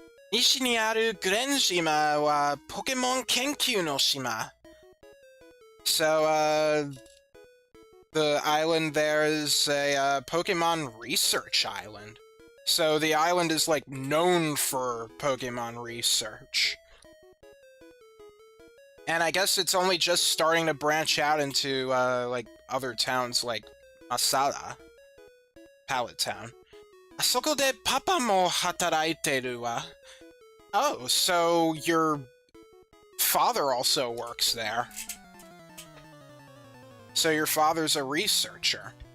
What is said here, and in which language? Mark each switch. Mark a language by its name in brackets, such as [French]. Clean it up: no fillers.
[Japanese] 西にあるグレン島はポケモン研究の島. [English] So, the island there is a Pokemon research island. So the island is, like, known for Pokemon research. And I guess it's only just starting to branch out into, like, other towns like Masada, Pallet Town. [Japanese] あそこでパパも働いてるわ. [English] Oh, so your father also works there. So your father's a researcher.